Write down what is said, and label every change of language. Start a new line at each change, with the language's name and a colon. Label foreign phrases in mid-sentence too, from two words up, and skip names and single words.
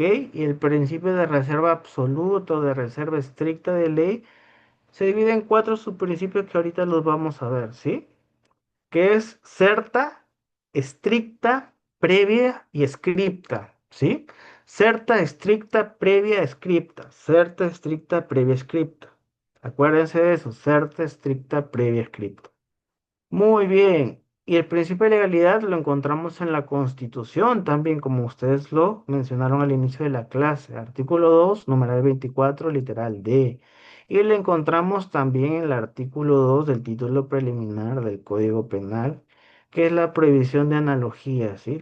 Spanish: Y el principio de reserva absoluta o de reserva estricta de ley se divide en cuatro subprincipios que ahorita los vamos a ver, ¿sí? Que es certa, estricta, previa y scripta, ¿sí? Certa, estricta, previa, scripta. Certa, estricta, previa, scripta. Acuérdense de eso, certa, estricta, previa, scripta. Muy bien. Y el principio de legalidad lo encontramos en la Constitución también, como ustedes lo mencionaron al inicio de la clase. Artículo 2, numeral 24, literal D. Y lo encontramos también en el artículo 2 del título preliminar del Código Penal, que es la prohibición de analogías, ¿sí?